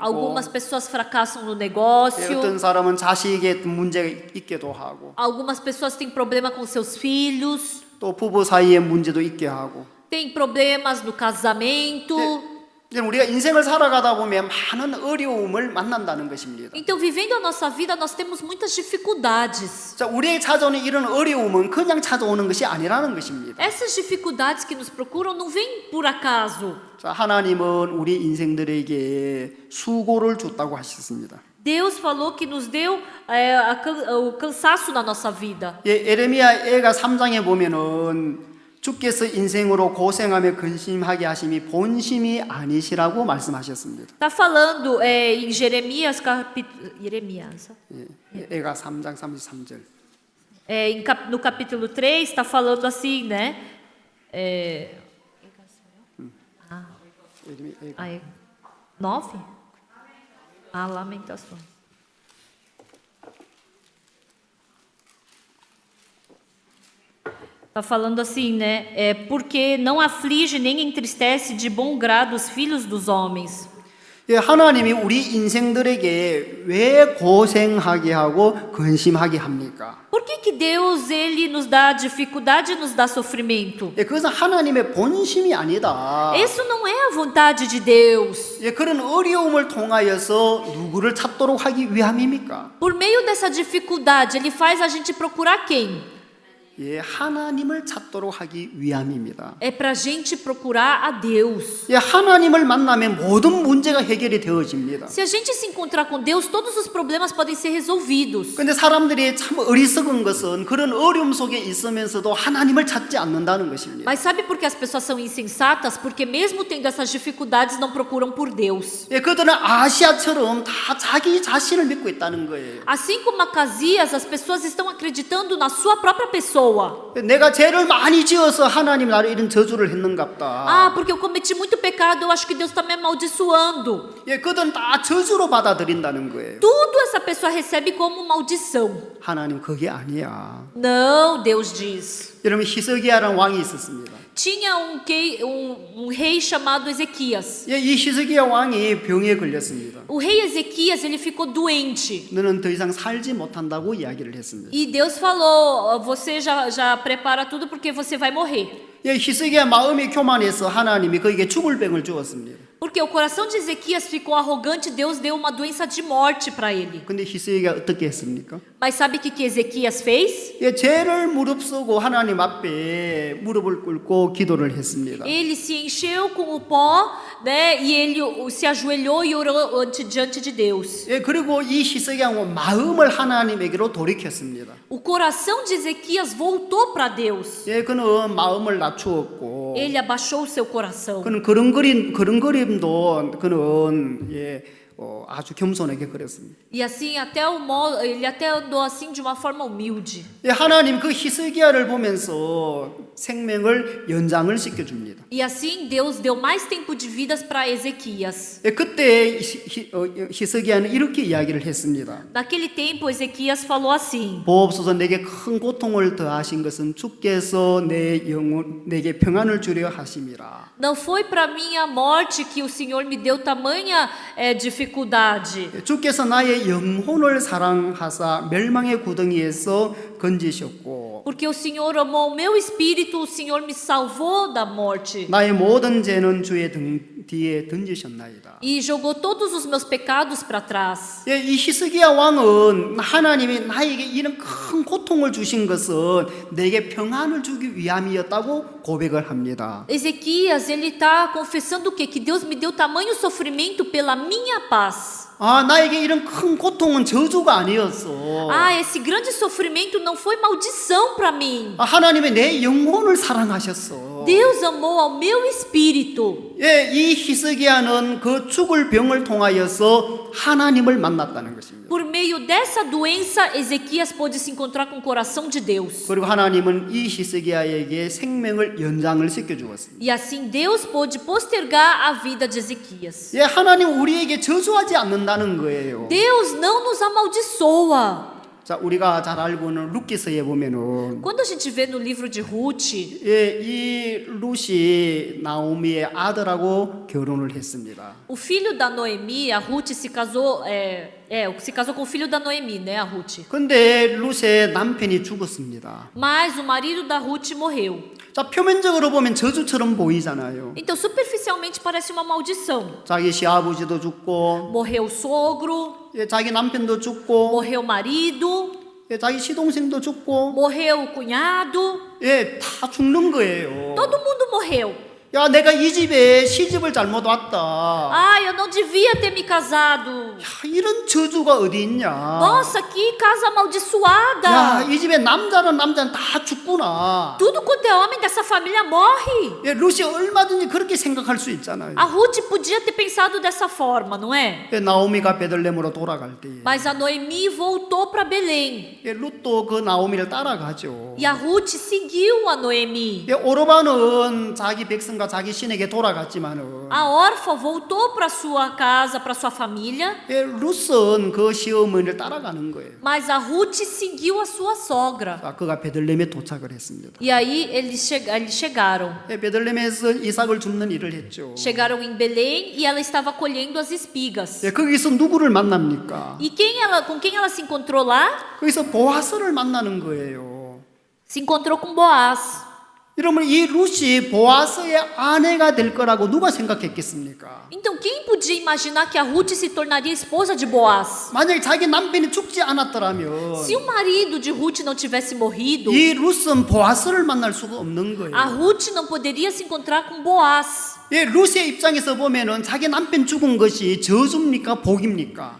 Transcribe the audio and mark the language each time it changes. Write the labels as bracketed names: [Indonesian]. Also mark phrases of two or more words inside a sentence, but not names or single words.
[Portuguese] algumas pessoas fracassam no negócio, [Korean] 어떤 사람은 자식에 문제가 있기도 하고 [Portuguese] algumas pessoas têm problema com seus filhos, [Korean] 또 부부 사이에 문제도 있게 하고 [Portuguese] têm problemas no casamento. [Korean] 이제 우리가 인생을 살아가다 보면 많은 어려움을 만난다는 것입니다. [Portuguese] Então, vivendo a nossa vida, nós temos muitas dificuldades. [Korean] 자, 우리에게 찾아오는 이런 어려움은 그냥 찾아오는 것이 아니라는 것입니다. [Portuguese] Essas dificuldades que nos procuram não vêm por acaso. [Korean] 자, 하나님은 우리 인생들에게 수고를 줬다고 하셨습니다. [Portuguese] Deus falou que nos deu o cansaço na nossa vida. [Korean] 에레미야 애가 3장에 보면은 주께서 인생으로 고생하며 근심하게 하심이 본심이 아니시라고 말씀하셨습니다. [Portuguese] Está falando em Jeremias, Jeremias. [Korean] 애가 3장 33절. [Portuguese] No capítulo 3, está falando assim, né? 9? A lamentação. Está falando assim, né? Porque não aflige nem entristece de bom grado os filhos dos homens. [Korean] 하나님이 우리 인생들에게 왜 고생하게 하고 근심하게 합니까? [Portuguese] Por que Deus ele nos dá dificuldade e nos dá sofrimento? [Korean] 그것은 하나님의 본심이 아니다. [Portuguese] Isso não é a vontade de Deus. [Korean] 그런 어려움을 통하여서 누구를 찾도록 하기 위함입니까? [Portuguese] Por meio dessa dificuldade, ele faz a gente procurar quem? [Korean] 하나님을 찾도록 하기 위함입니다. [Portuguese] É para a gente procurar a Deus. [Korean] 하나님을 만나면 모든 문제가 해결이 되어집니다. [Portuguese] Se a gente se encontrar com Deus, todos os problemas podem ser resolvidos. [Korean] 근데 사람들이 참 어리석은 것은 그런 어려움 속에 있으면서도 하나님을 찾지 않는다는 것입니다. [Portuguese] Mas sabe por que as pessoas são insensatas? Porque mesmo tendo essas dificuldades, não procuram por Deus. [Korean] 그들은 아시아처럼 다 자기 자신을 믿고 있다는 거예요. [Portuguese] Assim como Acasias, as pessoas estão acreditando na sua própria pessoa. [Korean] 내가 죄를 많이 지어서 하나님 나를 이런 저주를 했는갑다. [Portuguese] Ah, porque eu cometi muito pecado, eu acho que Deus está me amaldiçoando. [Korean] 그들은 다 저주로 받아들인다는 거예요. [Portuguese] Tudo essa pessoa recebe como maldição. [Korean] 하나님 그게 아니야. [Portuguese] Não, Deus diz. [Korean] 여러분 히스기야라는 왕이 있었습니다. [Portuguese] Tinha um rei chamado Ezequias. [Korean] 이 히스기야 왕이 병에 걸렸습니다. [Portuguese] O rei Ezequias, ele ficou doente. [Korean] 너는 더 이상 살지 못한다고 이야기를 했습니다. [Portuguese] E Deus falou, você já prepara tudo porque você vai morrer. [Korean] 히스기야 마음이 교만해서 하나님이 그에게 죽을 병을 주었습니다. [Portuguese] Porque o coração de Ezequias ficou arrogante, Deus deu uma doença de morte para ele. [Korean] 근데 히스기야가 어떻게 했습니까? [Portuguese] Mas sabe o que Ezequias fez? [Korean] 죄를 무릅쓰고 하나님 앞에 무릎을 꿇고 기도를 했습니다. [Portuguese] Ele se encheu com o pó, né? E ele se ajoelhou e orou diante de Deus. [Korean] 그리고 이 히스기야 마음을 하나님에게로 돌이켰습니다. [Portuguese] O coração de Ezequias voltou para Deus. [Korean] 그는 마음을 낮추었고, [Portuguese] Ele abaixou o seu coração. [Korean] 그는 그림도 그는 아주 겸손하게 그렸습니다. [Portuguese] E assim ele até andou assim de uma forma humilde. [Korean] 하나님 그 히스기야를 보면서 생명을 연장을 시켜줍니다. [Portuguese] E assim Deus deu mais tempo de vidas para Ezequias. [Korean] 그때 히스기야는 이렇게 이야기를 했습니다. [Portuguese] Naquele tempo Ezequias falou assim: [Korean] 보옵소서 내게 큰 고통을 더하신 것은 주께서 내게 평안을 주려 하심이라. [Portuguese] Não foi para mim a morte que o Senhor me deu tamanha dificuldade. [Korean] 주께서 나의 영혼을 사랑하사 멸망의 구덩이에서 건지셨고 [Portuguese] Porque o Senhor amou o meu espírito, o Senhor me salvou da morte. [Korean] 나의 모든 죄는 주의 등 뒤에 던지셨나이다. [Portuguese] E jogou todos os meus pecados para trás. [Korean] 이 히스기야 왕은 하나님이 나에게 이런 큰 고통을 주신 것은 내게 평안을 주기 위함이었다고 고백을 합니다. [Portuguese] Ezequias, ele está confessando o quê? Que Deus me deu tamanho sofrimento pela minha paz. [Korean] 아, 나에게 이런 큰 고통은 저주가 아니었어. [Portuguese] Ah, esse grande sofrimento não foi maldição para mim. [Korean] 아, 하나님이 내 영혼을 사랑하셨어. [Portuguese] Deus amou ao meu espírito. [Korean] 예, 이 히스기야는 그 죽을 병을 통하여서 하나님을 만났다는 것입니다. [Portuguese] Por meio dessa doença, Ezequias pôde se encontrar com o coração de Deus. [Korean] 그리고 하나님은 이 히스기야에게 생명을 연장을 시켜 주었습니다. [Portuguese] E assim Deus pôde postergar a vida de Ezequias. [Korean] 예, 하나님 우리에게 저주하지 않는다는 거예요. [Portuguese] Deus não nos amaldiçoa. [Korean] 자, 우리가 잘 알고 있는 룻기서에 보면은 [Portuguese] Quando a gente vê no livro de Ruth, [Korean] 예, 이 룻이 나오미의 아들하고 결혼을 했습니다. [Portuguese] o filho da Noemi, a Ruth se casou, se casou com o filho da Noemi, né, a Ruth. [Korean] 근데 룻의 남편이 죽었습니다. [Portuguese] Mas o marido da Ruth morreu. [Korean] 자, 표면적으로 보면 저주처럼 보이잖아요. [Portuguese] Então, superficialmente parece uma maldição. [Korean] 자기 시아버지도 죽고, [Portuguese] Morreu o sogro, [Korean] 예, 자기 남편도 죽고, [Portuguese] morreu o marido, [Korean] 예, 자기 시동생도 죽고, [Portuguese] morreu o cunhado, [Korean] 예, 다 죽는 거예요. [Portuguese] todo mundo morreu. [Korean] 야, 내가 이 집에 시집을 잘못 왔다. [Portuguese] Ah, eu não devia ter me casado. [Korean] 야, 이런 저주가 어디 있냐? [Portuguese] Nossa, que casa amaldiçoada. [Korean] 야, 이 집에 남자는 다 죽구나. [Portuguese] Tudo quanto é homem dessa família morre. [Korean] 예, 루시 얼마든지 그렇게 생각할 수 있잖아요. [Portuguese] A Ruth podia ter pensado dessa forma, não é? [Korean] 예, 나오미가 베들레헴으로 돌아갈 때에 [Portuguese] Mas a Noemi voltou para Belém. [Korean] 예, 룻도 그 나오미를 따라가죠. [Portuguese] E a Ruth seguiu a Noemi. [Korean] 예, 오르바는 자기 백성과 자기 신에게 돌아갔지만은 [Portuguese] A órfã voltou para sua casa, para sua família. [Korean] 예, 룻은 그 시어머니를 따라가는 거예요. [Portuguese] Mas a Ruth seguiu a sua sogra. [Korean] 자, 그가 베들레헴에 도착을 했습니다. [Portuguese] E aí eles chegaram. [Korean] 예, 베들레헴에서 이삭을 줍는 일을 했죠. [Portuguese] Chegaram em Belém e ela estava colhendo as espigas. [Korean] 예, 거기서 누구를 만납니까? [Portuguese] E com quem ela se encontrou lá? [Korean] 거기서 보아스를 만나는 거예요. [Portuguese] Se encontrou com Boaz. [Korean] 여러분, 이 룻이 보아스의 아내가 될 거라고 누가 생각했겠습니까? [Portuguese] Então, quem podia imaginar que a Ruth se tornaria esposa de Boaz? [Korean] 만약에 자기 남편이 죽지 않았더라면 [Portuguese] Se o marido de Ruth não tivesse morrido, [Korean] 이 룻은 보아스를 만날 수가 없는 [Portuguese] a [Korean] 거예요. [Portuguese] Ruth não poderia se encontrar com Boaz. [Korean] 예, 룻의 입장에서 보면은 자기 남편 죽은 것이 저주입니까 복입니까?